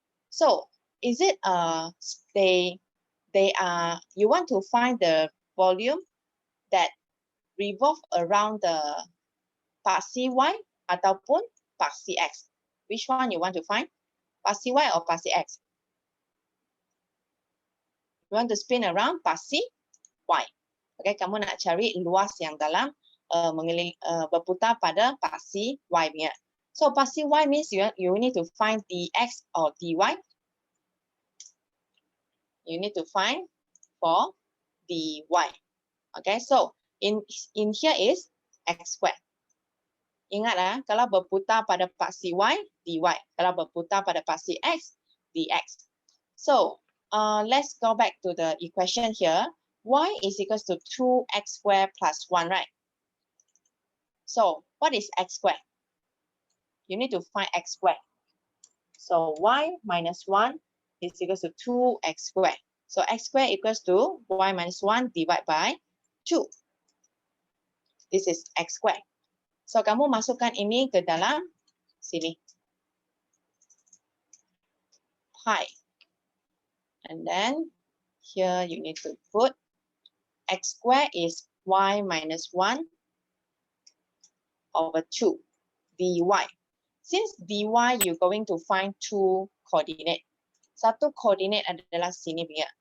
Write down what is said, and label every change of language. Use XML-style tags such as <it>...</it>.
<en>So is it they are, you want to find the volume that revolve around the paksi y ataupun paksi x? Which one you want to find? Paksi y or paksi x? You want to spin around paksi y.</en> <ms>Okay, kamu nak cari luas yang dalam berputar pada paksi y punya.</ms> <en>So paksi y means you need to find dx or dy. You need to find for dy. Okay, so in here is x squared.</en> <ms>Ingat kalau berputar pada paksi y, dy. Kalau berputar pada paksi x, dx.</ms> <en>So let's go back to the equation here. Y is equals to 2x squared plus 1, right? So what is x squared? You need to find x squared. So y minus 1 is equals to 2x squared. So x squared equals to y minus 1 divided by 2. This is x squared.</en> <ms>So kamu masukkan ini ke dalam sini.</ms> <en>Pi. And then here you need to put x squared is y minus 1 over 2 dy. Since dy you're going to find 2 coordinate.</en> <ms>Satu coordinate adalah sini punya.</ms>